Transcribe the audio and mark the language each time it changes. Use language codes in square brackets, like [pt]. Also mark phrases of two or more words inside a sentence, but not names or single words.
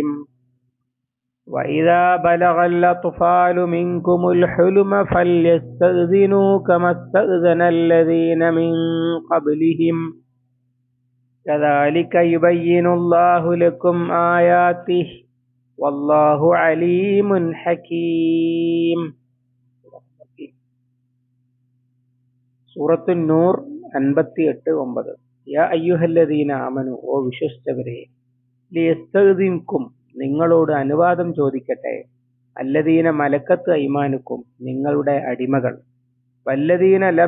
[ar] وإذا بلغ الأطفال منكم الحلم فليستأذنوا كما استأذن الذين من قبلهم كذلك يبين الله لكم آياته والله عليم حكيم. [ml] സൂറത്തുൻ നൂർ 58-9. [ar] يا أيها الذين آمنوا, [ml] ഓ വിശ്വസിച്ചവരെ, [ar] ليستأذنكم, [ml] നിങ്ങളോട് അനുവാദം ചോദിക്കട്ടെ, [ar] الذين ملكت أيمانكم, [ml] നിങ്ങളുടെ അടിമകൾ, [ar] والذين لم